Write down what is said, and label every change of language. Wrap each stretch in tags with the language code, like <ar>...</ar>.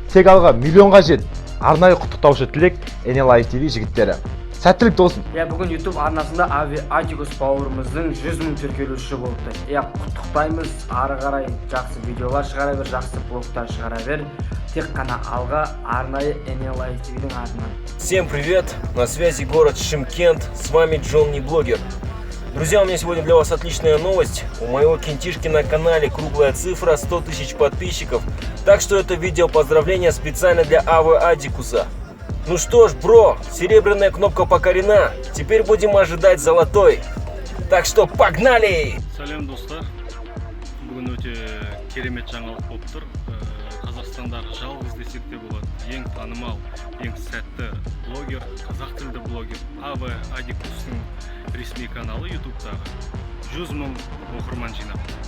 <kk>Тек алға, миллионға жет. Арнайы құттықтаушы тілек Enelive TV жігіттері. Сәттілік болсын. Бүгін YouTube арнасында Адикус бауырымыздың 100 мың тіркелушісі болыпты. Құттықтаймыз, ары қарай жақсы видеолар шығара бер, жақсы блогтар шығара бер. Тек қана алға, арнайы Enelive TV-дің атынан.</kk> <ru>Всем привет, на связи город Шымкент, с вами Джонни Блогер. Друзья, у меня сегодня для вас отличная новость. У моего кентишки на канале круглая цифра 100 тысяч подписчиков. Так что это видео поздравления специально для Адикуса. Ну что ж, бро, серебряная кнопка покорена. Теперь будем ожидать золотой. Так что погнали!</ru> <kk>Сәлем достар. Бүгін өте керемет жаңалық болып тұр. Қазақстандағы жалғыз десек те болады. Ең танымал, ең сәтті блогер, қазақ тілді блогер Адикустың ресми каналы YouTube'дағы 100 мың оқырман жинап.</kk>